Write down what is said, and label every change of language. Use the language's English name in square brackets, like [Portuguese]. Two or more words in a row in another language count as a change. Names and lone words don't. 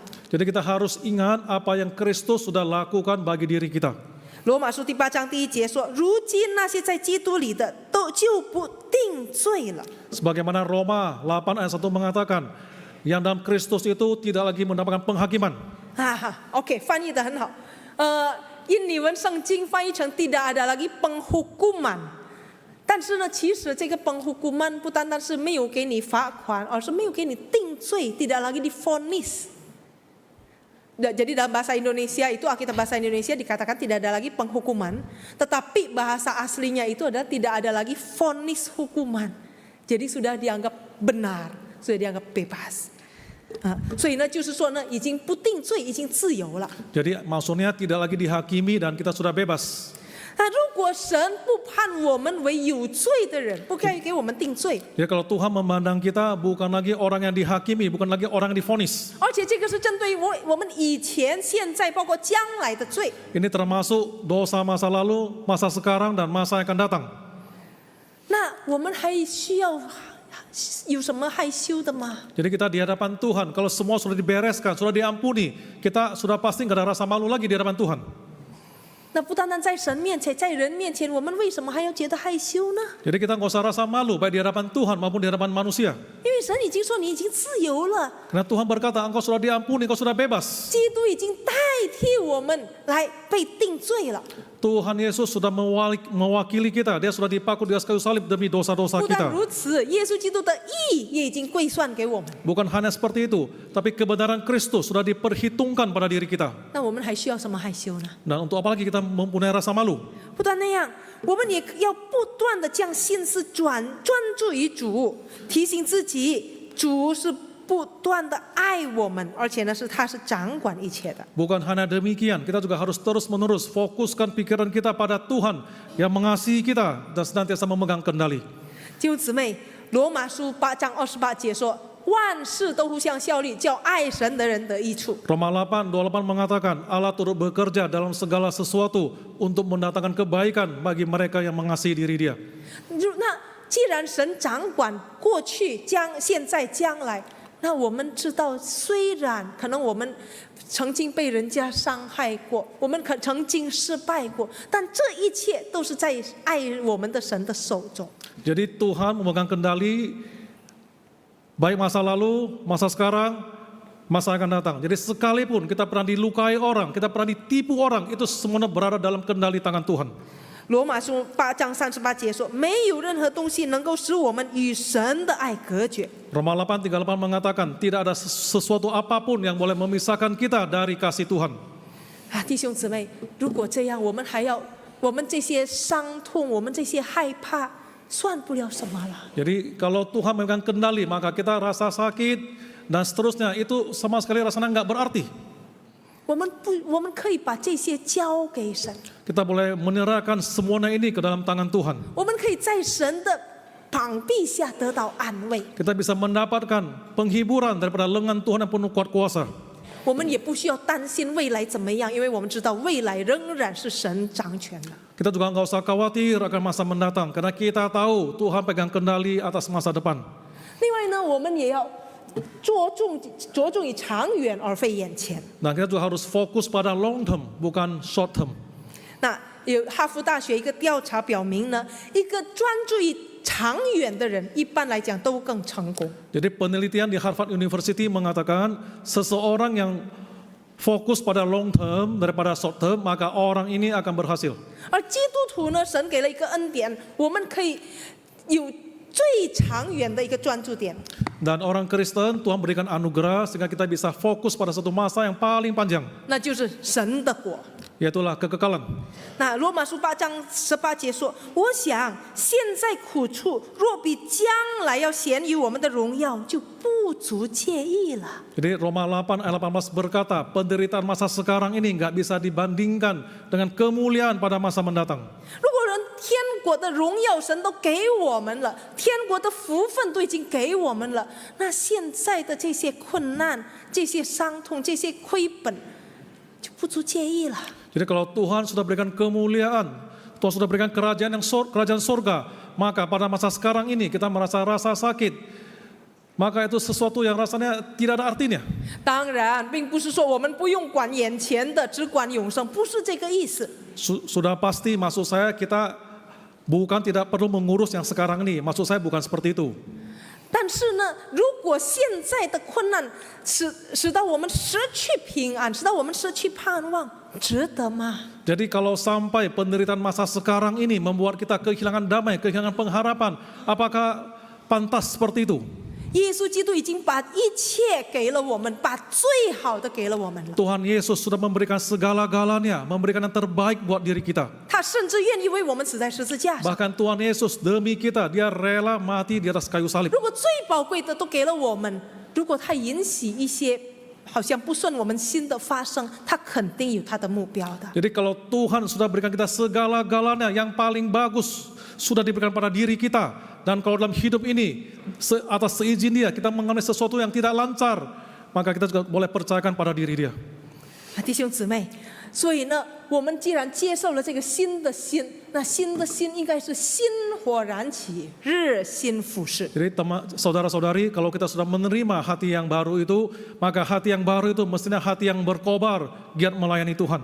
[Indonesian] Jadi kita harus ingat apa yang Kristus sudah lakukan bagi diri kita. [Chinese] 罗马书第8章第1节说：“如今那些在基督里的，都就不定罪了。” [Indonesian] Sebagaimana Roma 8 ayat 1 mengatakan, yang dalam Kristus itu tidak lagi mendapatkan penghakiman. [Chinese] OK， 翻译得很好。印尼文圣经翻译成 [Indonesian] tidak ada lagi penghukuman。 [Chinese] 但是呢，其实这个penghukuman不单单是没有给你罚款，而是没有给你定罪 [Indonesian] ，tidak lagi divonis。Jadi dalam bahasa Indonesia itu, Alkitab bahasa Indonesia dikatakan tidak ada lagi penghukuman, tetapi bahasa aslinya itu adalah tidak ada lagi vonis hukuman. Jadi sudah dianggap benar, sudah dianggap bebas. [Chinese] 所以呢，就是说呢，已经不定罪，已经自由了。 [Indonesian] Jadi maksudnya tidak lagi dihakimi dan kita sudah bebas. [Chinese] 那如果神不判我们为有罪的人，不该给我们定罪， [Indonesian] Jadi kalau Tuhan memandang kita bukan lagi orang yang dihakimi, bukan lagi orang yang divonis. [Chinese] 而且这个是针对我们以前、现在，包括将来的罪。 [Indonesian] Ini termasuk dosa masa lalu, masa sekarang, dan masa yang akan datang. [Chinese] 那我们还需要有什么害羞的吗？ [Indonesian] Jadi kita di hadapan Tuhan, kalau semua sudah dibereskan, sudah diampuni, kita sudah pasti nggak ada rasa malu lagi di hadapan Tuhan. [Chinese] 那不单单在神面前，在人面前，我们为什么还要觉得害羞呢？ [Indonesian] Jadi kita nggak usah rasa malu, baik di hadapan Tuhan maupun di hadapan manusia. [Chinese] 因为神已经说你已经自由了， [Indonesian] Karena Tuhan berkata, engkau sudah diampuni, engkau sudah bebas. [Chinese] 基督已经代替我们来被定罪了。 [Indonesian] Tuhan Yesus sudah mewakili kita, dia sudah dipakul di atas kayu salib demi dosa-dosa [Chinese] 不但 [Indonesian] kita. [Chinese] 如此，耶稣基督的义也已经归算给我们。 [Indonesian] Bukan hanya seperti itu, tapi kebenaran Kristus sudah diperhitungkan pada diri kita. [Chinese] 那我们还需要什么害羞呢？ [Indonesian] Dan untuk apa lagi kita mempunyai rasa malu? [Chinese] 不但那样，我们也要不断的将心思专注于主，提醒自己，主是不断的爱我们，而且呢他是掌管一切的。 [Indonesian] Bukan hanya demikian, kita juga harus terus-menerus fokuskan pikiran kita pada Tuhan yang mengasihi kita dan senantiasa memegang kendali. [Chinese] 弟兄姊妹，罗马书8章28节说，万事都互相效力，叫爱神的人得益处。 [Indonesian] Roma 8:28 mengatakan Allah turut bekerja dalam segala sesuatu untuk mendatangkan kebaikan bagi mereka yang mengasihi diri Dia. [Chinese] 那既然神掌管过去、现在、将来，那我们知道，虽然可能我们曾经被人家伤害过，我们曾经失败过，但这一切都是在爱我们的神的手中。 [Indonesian] Jadi Tuhan memegang kendali baik masa lalu, masa sekarang, masa akan datang. Jadi sekalipun kita pernah dilukai orang, kita pernah ditipu orang, itu semuanya berada dalam kendali tangan Tuhan. [Chinese] 罗马书8章38节说，没有任何东西能够使我们与神的爱隔绝。 [Indonesian] Roma 8:38 mengatakan tidak ada sesuatu apapun yang boleh memisahkan kita dari kasih Tuhan. [Chinese] 弟兄姊妹，如果这样，我们这些伤痛，我们这些害怕，算不了什么了。 [Indonesian] Jadi kalau Tuhan memegang kendali, maka kita rasa sakit dan seterusnya itu sama sekali rasanya nggak berarti. [Chinese] 我们可以把这些交给神， [Indonesian] Kita boleh menyerahkan semuanya ini ke dalam tangan Tuhan. [Chinese] 我们可以在神的膀臂下得到安慰， [Indonesian] Kita bisa mendapatkan penghiburan daripada lengan Tuhan yang penuh kuat kuasa. [Chinese] 我们也不需要担心未来怎么样，因为我们知道未来仍然是神掌权的。 [Indonesian] Kita juga nggak usah khawatir akan masa mendatang, karena kita tahu Tuhan pegang kendali atas masa depan. [Chinese] 另外呢，我们也要着重于长远而非眼前。 [Indonesian] Nah, kita juga harus fokus pada [English] long term, [Indonesian] bukan [English] short term. [Chinese] 那有哈佛大学一个调查表明呢，一个专注于长远的人，一般来讲都更成功。 [Indonesian] Jadi penelitian di Harvard University mengatakan seseorang yang fokus pada [English] long term [Indonesian] daripada [English] short term, [Indonesian] maka orang ini akan berhasil. [Chinese] 而基督徒呢，神给了一个恩典，我们可以有最长远的一个专注点。 [Indonesian] Dan orang Kristen Tuhan berikan anugerah sehingga kita bisa fokus pada satu masa yang paling panjang, [Chinese] 那就是神的国。 [Indonesian] yaitulah kekekalan. [Chinese] 那罗马书8章18节说：“我想现在苦处若比将来要显于我们的荣耀，就不足介意了。” [Indonesian] Jadi Roma 8 ayat 18 berkata, penderitaan masa sekarang ini nggak bisa dibandingkan dengan kemuliaan pada masa mendatang. [Chinese] 如果人天国的荣耀神都给我们了，天国的福分都已经给我们了，那现在的这些困难、这些伤痛、这些亏本，就不足介意了。 [Indonesian] Jadi kalau Tuhan sudah berikan kemuliaan, Tuhan sudah berikan kerajaan surga, maka pada masa sekarang ini kita merasa rasa sakit, maka itu sesuatu yang rasanya tidak ada artinya. [Chinese] 当然，并不是说我们不用管眼前的，只管永生，不是这个意思。 [Indonesian] Sudah pasti maksud saya kita bukan tidak perlu mengurus yang sekarang ini, maksud saya bukan seperti itu. [Chinese] 但是呢，如果现在的困难使到我们失去平安，使到我们失去盼望，值得吗？ [Indonesian] Jadi kalau sampai penderitaan masa sekarang ini membuat kita kehilangan damai, kehilangan pengharapan, apakah pantas seperti itu? [Chinese] 耶稣基督已经把一切给了我们，把最好的给了我们了。 [Indonesian] Tuhan Yesus sudah memberikan segala-galanya, memberikan yang terbaik buat diri kita. [Chinese] 他甚至愿意为我们死在十字架上。 [Indonesian] Bahkan Tuhan Yesus demi kita, dia rela mati di atas kayu salib. [Chinese] 如果最宝贵的都给了我们，如果他允许一些好像不顺我们心的发生，他肯定有他的目标的。 [Indonesian] Jadi kalau Tuhan sudah berikan kita segala-galanya yang paling bagus, sudah diberikan pada diri kita. Dan kalau dalam hidup ini, atas seizin dia, kita mengalami sesuatu yang tidak lancar, maka kita juga boleh percayakan pada diri dia. [Chinese] 弟兄姊妹，所以呢，我们既然接受了这个新的心，那新的心应该是心火燃起，热心服侍。 [Indonesian] Jadi saudara-saudari, kalau kita sudah menerima hati yang baru itu, maka hati yang baru itu mestinya hati yang berkobar, giat melayani Tuhan.